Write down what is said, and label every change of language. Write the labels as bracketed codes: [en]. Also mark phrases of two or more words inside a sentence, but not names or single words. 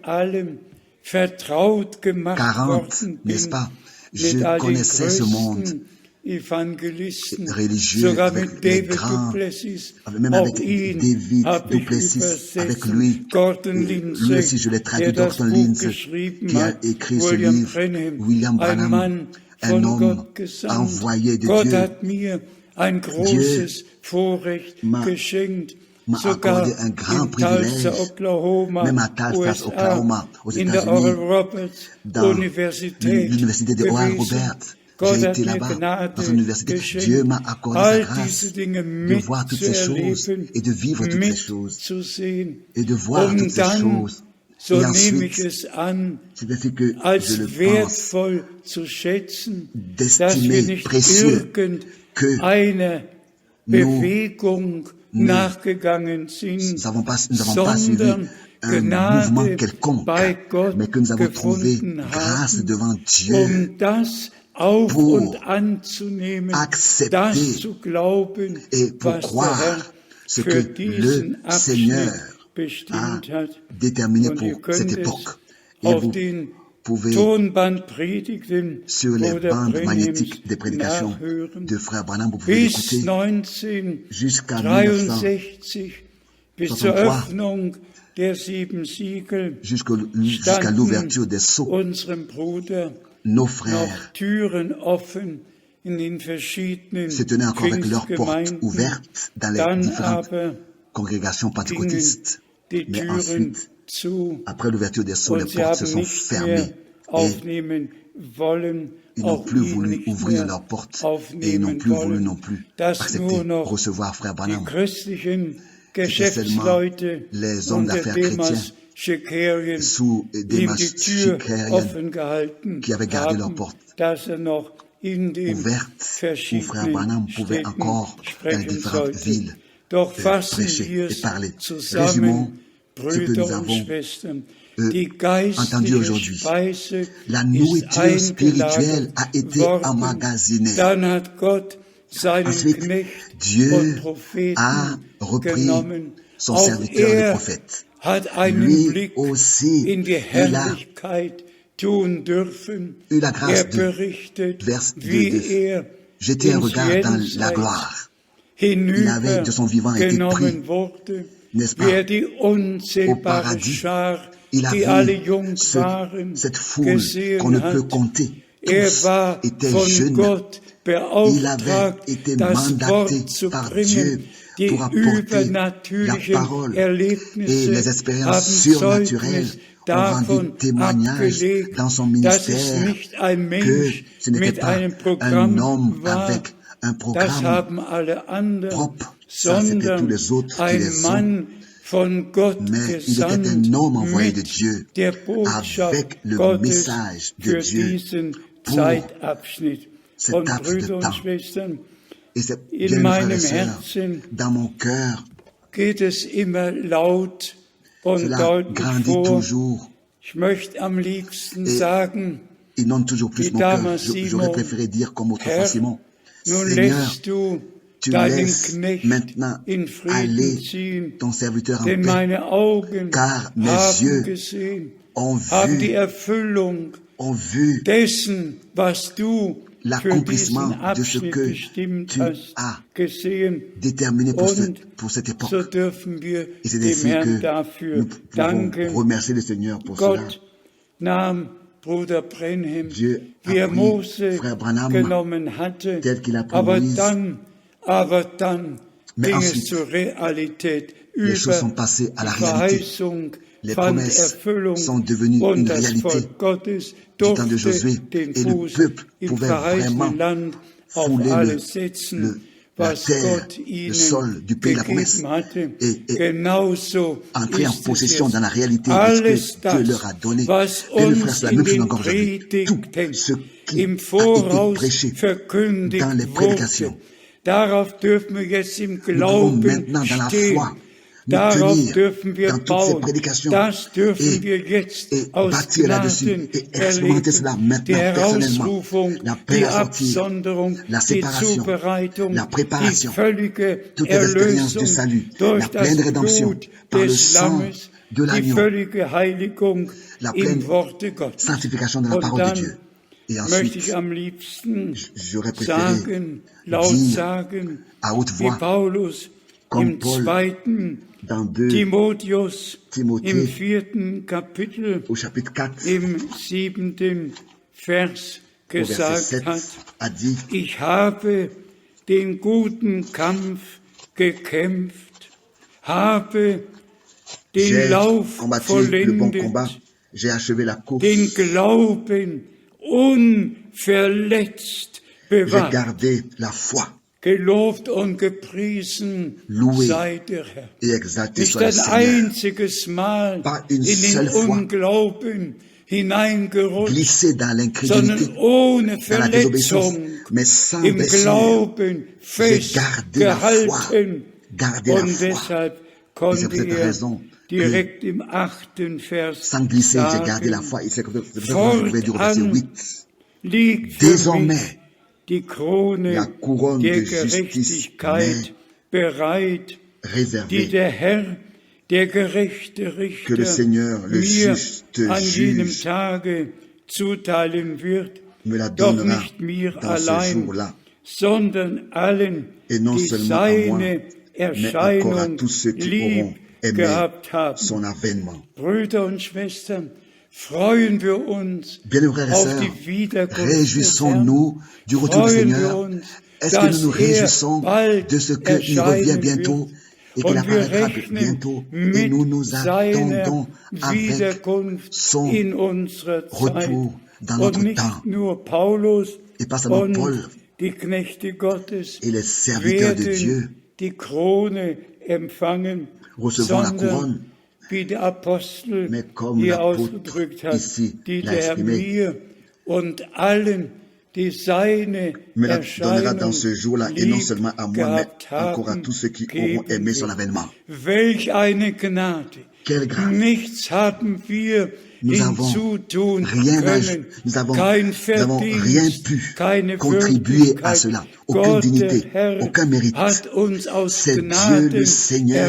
[de] allem vertraut gemacht worden [fr] n'est-ce [de] bin, [fr] pas, [de] mit [fr] je [de] all den [fr] connaissais ce monde [de] größten Evangelisten, [fr] religieux, [de] sogar [fr] avec [de] mit [fr] les [de] David [fr] grands, [de] Duplessis, [fr] même [de] auch [fr] avec [de] ihn [fr] David [de] habe ich [fr] Duplessis, avec [de] übersetzt, [fr] lui, [de] Gordon [fr] lui [de] Lindsay, [fr] aussi je l'ai traduit, [de] der das [fr] Gordon [de] Buch [fr] Lindsay, [de] geschrieben [fr] qui a [de] hat, [fr] écrit ce [de] William [fr] livre, [de] Branham, [fr] William [de] ein [fr] Branham, [de] Mann [fr] un [de] von [fr] homme [de] Gott gesandt. [fr] envoyé de [de] Gott [fr] Dieu, [de] hat mir ein großes Vorrecht geschenkt, [fr] m'a [de] sogar [fr] accordé un grand [de] in Tulsa, [fr] privilège, [de] Oklahoma, [fr] même à Tulsa, [de] USA, [fr] Oklahoma, aux [de] in der [fr] États-Unis, [de] Oral Roberts [fr] dans [de] Universität [fr] l'université de Oral [de] gewesen. [fr] Robert. [de] Gott [fr] J'ai [de] hat [fr] été [de] mir [fr] là-bas, [de] Gnade [fr] dans son université. [de] geschenkt, [fr] Dieu m'a accordé sa [de] all [fr] grâce [de] diese Dinge [fr] de voir toutes ces choses [de] mitzuerleben, [fr] et de vivre toutes ces choses [de] mitzusehen. [fr] et de voir toutes ces [de] Dann, [fr] choses. [de] so [fr] Et [de] nehme ich [fr] ensuite, [de] es an, [fr] c'est ainsi que je [de] als [fr] le pense, [de] wertvoll zu schätzen, dass wir [fr] d'estimer [de] nicht [fr] précieux que [de] irgendeine Bewegung nachgegangen sind, [fr] nous n'avons pas suivi [de] sondern [fr] un mouvement [de] Gnade [fr] quelconque, [de] bei Gott [fr] mais que nous avons trouvé [de] gefunden [fr] grâce [de] haben, [fr] devant Dieu [de] das auf [fr] pour [de] und anzunehmen, [fr] accepter [de] das zu glauben, [fr] et pour [de] was der [fr] croire [de] Herr [fr] ce [de] für [fr] que [de] diesen [fr] le Seigneur [de] Abschnitt [fr] a [de] bestimmt hat. [fr] déterminé [de] Und ihr [fr] pour cette [de] könnt es [fr] époque. Et [de] auf [fr] vous [de] den [fr] pouvez, [de] Tonbandpredigten [fr] sur les [de] Bruder [fr] bandes [de] Brenhems [fr] magnétiques des prédications [de] nachhören. [fr] de Frère Branham, vous pouvez [de] Bis [fr] l'écouter jusqu'à 1963, [de] bis zur 63, Öffnung der 7 Siegel, [fr] jusqu'à l'ouverture des sceaux. [de] unserem Bruder [fr] Nos [de] noch [fr] frères [de] Türen offen in den verschiedenen [fr] se tenaient encore avec leurs portes [de] Pfingstgemeinden. [fr] ouvertes dans les [de] Dann [fr] différentes [de] aber [fr] congrégations pentecôtistes. [de] die [fr] Mais [de] Türen [fr] ensuite, [de] zu [fr] après l'ouverture des sceaux, les [de] und sie [fr] portes se [de] haben [fr] sont [de] nicht [fr] fermées [de] mehr [fr] et [de] aufnehmen wollen, [fr] ils n'ont [de] auch [fr] plus [de] ihn [fr] voulu [de] nicht [fr] ouvrir [de] mehr [fr] leurs portes et ils n'ont [de] aufnehmen [fr] plus voulu [de] wollen, [fr] non plus [de] dass [fr] accepter, [de] nur noch [fr] recevoir Frère [de] die [fr] Branham. [de] christlichen [fr] C'était seulement [de] Geschäftsleute [fr] les hommes [de] unter [fr] d'affaires [de] Demas [fr] chrétiens [de] Schekerien [fr] sous [de] ihm [fr] Demas [de] die Tür [fr] Schekerien [de] offen gehalten [fr] qui avaient gardé leurs [de] haben, [fr] portes [de] dass noch in den [fr] ouvertes où Frère Branham pouvait [de] Städten [fr] encore dans les [de] sprechen [fr] différentes [de] sollte. [fr] villes [de] Doch fassen [fr] prêcher [de] wir [fr] et [de] es [fr] parler. [de] zusammen, [fr] Résumons ce que [de] Brüder [fr] nous [de] und [fr] avons [de] Schwestern. Die [fr] entendu [de] geistliche [fr] aujourd'hui. [de] Speise [fr] La [de] ist [fr] nourriture spirituelle [de] eingelagert [fr] a été [de] worden. [fr] emmagasinée. [de] Dann hat Gott seinen [fr] Ensuite, [de] Knecht [fr] Dieu [de] und Propheten [fr] a repris [de] genommen. [fr] son [de] Auch [fr] serviteur, le [de] er [fr] prophète. [de] hat einen [fr] Lui [de] Blick [fr] aussi, [de] in die [fr] il a [de] Herrlichkeit tun dürfen. [fr] eu la grâce [de] Berichtet, [fr] de [de] wie [fr] jeter un [de] ins [fr] regard dans la [de] Jenseits [fr] gloire. Il avait de son vivant été pris, [de] hinübergenommen wurde, [fr] n'est-ce [de] wie [fr] pas, [de] die [fr] au [de] unzählbare [fr] paradis. [de] Schar, [fr] Il a [de] die alle [fr] vu [de] jung waren, [fr] cette foule qu'on ne [de] gesehen [fr] peut [de] hat. [fr] compter. Tous [de] War [fr] étaient [de] von [fr] jeunes. [de] Gott [fr] Il avait [de] beauftragt, [fr] été [de] das [fr] mandaté [de] Wort zu [fr] par Dieu [de] bringen. Die [fr] pour apporter la [de] übernatürlichen [fr] parole et [de] Erlebnisse [fr] les expériences [de] haben [fr] surnaturelles [de] Zeugnis [fr] ont rendu [de] davon [fr] témoignage [de] abgelegt, [fr] dans son [de] dass es [fr] ministère [de] nicht ein [fr] que [de] Mensch [fr] ce n'était [de] mit [fr] pas [de] einem [fr] un [de] Programm [fr] homme [de] war, [fr] avec un [de] das [fr] programme [de] haben alle anderen, [fr] propre. Ça, c'était tous [de] sondern [fr] les autres qui [de] ein [fr] les ont. [de] Mann von Gott [fr] Mais il [de] gesandt, [fr] était un homme envoyé de [de] mit [fr] Dieu [de] der Botschaft [fr] avec le [de] Gottes [fr] message de [de] für [fr] Dieu [de] diesen [fr] pour [de] Zeitabschnitt. [fr] cet [de] Und [fr] laps de [de] Brüder und [fr] temps. [de] Schwestern, [fr] Et c'est [de] in [fr] bien, frères et [de] meinem [fr] sœurs, [de] Herzen [fr] dans mon cœur, [de] geht es immer laut und [fr] cela [de] deutlich [fr] grandit [de] vor. [fr] toujours. [de] Ich möchte am liebsten [fr] Et [de] sagen, [fr] il inonde toujours plus [de] wie [fr] mon cœur. [de] damals [fr] J'aurais [de] Simon, [fr] préféré dire comme autrefois [de] Herr, [fr] Simon, [de] nun [fr] Seigneur, [de] lässt du [fr] tu [de] deinen [fr] laisses [de] Knecht [fr] maintenant [de] in Frieden [fr] aller [de] ziehen, [fr] ton serviteur en [de] denn [fr] paix, [de] meine Augen [fr] car mes [de] haben [fr] yeux [de] gesehen, [fr] ont [de] haben die [fr] vu, [de] Erfüllung dessen, was du für [fr] l'accomplissement [de] diesen [fr] de ce [de] Abschnitt [fr] que [de] bestimmt [fr] tu [de] hast, [fr] as [de] gesehen. [fr] déterminé pour [de] Und [fr] cette époque. [de] so dürfen wir [fr] Et c'est [de] dem [fr] ainsi [de] Herrn [fr] que [de] dafür [fr] nous pouvons [de] danken. [fr] remercier le Seigneur pour cela. [de] Gott nahm Bruder Brenhem, [fr] Dieu a [de] wie er [fr] pris [de] Mose [fr] Frère Branham [de] genommen hatte, [fr] tel qu'il a pris [de] aber [fr] Moïse. [de] dann [fr] Mais [de] ging es [fr] ensuite, [de] zur Realität [fr] les choses [de] über. [fr] sont passées à la [de] Die [fr] réalité. [de] Verheißung [fr] Les [de] fand [fr] promesses [de] Erfüllung [fr] sont devenues [de] und [fr] une [de] das [fr] réalité [de] Volk Gottes [fr] du temps de [de] durfte [fr] Josué [de] den [fr] et le [de] Fuß [fr] peuple [de] im [fr] pouvait [de] verheißenen [fr] vraiment [de] Land auf [fr] fouler [de] alles setzen, [fr] la [de] was [fr] terre, [de] Gott [fr] le sol [de] ihnen [fr] du pays de la promesse [de] gegeben hatte. [fr] et [de] Genauso [fr] entrer en [de] ist [fr] possession [de] es [fr] dans la [de] jetzt. [fr] réalité de [de] Alles [fr] ce que Dieu [de] das, [fr] leur a donné. [de] was [fr] Bien, mes frères, [de] uns [fr] c'est la [de] in [fr] même chose [de] den [fr] encore aujourd'hui. Tout [de] Predigten [fr] ce qui [de] im [fr] a été [de] Voraus [fr] prêché [de] verkündigt [fr] dans les [de] wurde, [fr] prédications, [de] darauf dürfen wir jetzt im [fr] nous devons [de] Glauben [fr] maintenant dans la [de] stehen. [fr] foi nous [de] Darauf [fr] tenir [de] dürfen wir [fr] dans toutes ces [de] bauen. [fr] prédications [de] Das dürfen [fr] et, [de] wir jetzt [fr] et [de] aus [fr] bâtir là-dessus [de] Gnaden [fr] et expérimenter cela [de] erleben. Die [fr] maintenant personnellement. [de] Herausrufung, [fr] La paix [de] die [fr] à sortir, [de] Absonderung, [fr] la [de] die [fr] séparation, [de] Zubereitung, [fr] la [de] die [fr] préparation, [de] völlige [fr] toutes les expériences du [de] Erlösung [fr] salut, [de] durch [fr] la pleine [de] das [fr] rédemption [de] Blut [fr] par le [de] des [fr] sang [de] Lammes, [fr] de [de] die [fr] l'agneau, [de] völlige Heiligung [fr] la pleine [de] im Worte Gottes. [fr] sanctification de la [de] Und [fr] parole de [de] dann [fr] Dieu. Et [de] möchte [fr] ensuite, [de] ich am liebsten [fr] j'aurais préféré [de] sagen, laut [fr] dire [de] sagen, [fr] à haute [de] wie [fr] voix, [de] Paulus [fr] comme [de] im [fr] Paul [de] 2. [fr] dans 2 [de] Timotheus [fr] Timothée, [de] im 4. Kapitel [fr] au chapitre 4, [de] im 7. Vers [fr] au verset [de] gesagt [fr] 7, [de] hat, [fr] a dit, [de] ich habe den guten Kampf gekämpft, habe den [fr] j'ai [de] Lauf [fr] combattu le bon combat, [de] vollendet, [fr] j'ai achevé la course, [de] den Glauben unverletzt [fr] j'ai [de] bewahrt. [fr] gardé la foi, [de] Gelobt und gepriesen [fr] Loué [de] sei der Herr. [fr] et exalté [de] Nicht [fr] soit le [de] ein [fr] Seigneur. [de] einziges Mal [fr] Pas une [de] in den [fr] seule fois [de] Unglauben hineingerutscht, [fr] Glisser dans [de] sondern [fr] l'incrédulité, [de] ohne [fr] dans la désobéissance, [de] Verletzung, [fr] mais sans [de] im [fr] blessure. [de] Glauben [fr] J'ai gardé la foi. [de] festgehalten. [fr] Gardé la [de] Und [fr] foi. [de] deshalb [fr] Et c'est [de] konnte [fr] pour cette raison [de] direkt im 8. Vers [fr] sans glisser, j'ai gardé la [de] sagen, [fr] foi. Et c'est pour cette raison que je pouvais dire au verset 8. [de] liegt für [fr] Désormais, [de] mich die Krone [fr] la couronne [de] der [fr] de justice [de] Gerechtigkeit bereit, die [fr] réservée [de] der Herr, der gerechte [fr] que le [de] Richter, [fr] Seigneur, le [de] mir [fr] juste [de] an jenem [fr] juge, [de] Tage zuteilen wird, [fr] me la [de] doch [fr] donnera [de] nicht mir [fr] dans ce [de] allein, [fr] jour-là. [de] sondern allen, [fr] Et non [de] die [fr] seulement à moi, [de] seine [fr] mais encore à [de] Erscheinung [fr] tous ceux qui [de] lieb [fr] auront aimé [de] gehabt haben. [fr] son avènement. [de] Brüder und Schwestern, freuen wir uns [fr] Bien, frères et [de] auf [fr] sœurs, [de] die Wiederkunft des Herrn. [fr] Réjouissons-nous du retour du Seigneur. Est-ce que nous nous réjouissons de ce qu'il revient bientôt et qu'il apparaîtra bientôt et nous nous attendons avec son retour dans notre temps. Et pas seulement Paul [de] die Knechte Gottes [fr] et les serviteurs de Dieu [de] die Krone empfangen, [fr] recevront la couronne, [de] wie der Apostel [fr] mais comme [de] hier [fr] l'apôtre [de] ausgedrückt hat, [fr] ici [de] die [fr] l'a [de] der Herr [fr] exprimé, [de] mir und allen, die seine [fr] me la donnera dans [de] Erscheinung [fr] ce jour-là, et non seulement à moi, mais [de] gehabt [fr] encore à [de] haben, [fr] tous ceux qui auront aimé son [de] geben [fr] avènement. [de] wird. Welch eine Gnade! [fr] Quelle grâce! [de] Nichts haben wir [fr] Nous avons [de] hinzutun [fr] rien [de] können, [fr] nous n'avons [de] kein [fr] rien [de] Verdienst, [fr] pu [de] keine [fr] contribuer à [de] Würdigkeit. [fr] cela, aucune [de] Gott, [fr] dignité, [de] der Herr, [fr] aucun mérite. [de] hat uns aus [fr] C'est Dieu [de] Gnaden [fr] le Seigneur,